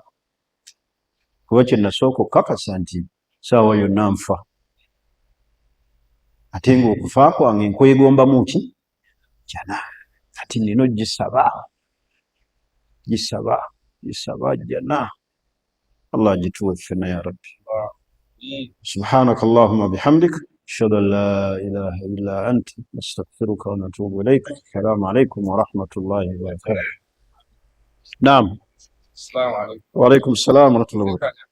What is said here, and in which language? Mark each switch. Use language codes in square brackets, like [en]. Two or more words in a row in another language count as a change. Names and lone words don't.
[lg] Kuba kye nasooka okukakasa nti saawa yonna nfa. Ate ng'okufa kwange nkwegombamu ki? Jjana. Kati nino gisaba jjana. Allah agituwe ffenna [ar] يا رب. سبحانك اللهم بحمدك أشهد أن لا إله إلا أنت نستغفرك و نتوب إليك. السلام عليكم ورحمة الله وبركاته. نعم. السلام عليكم. وعليكم السلام ورحمة الله وبركاته.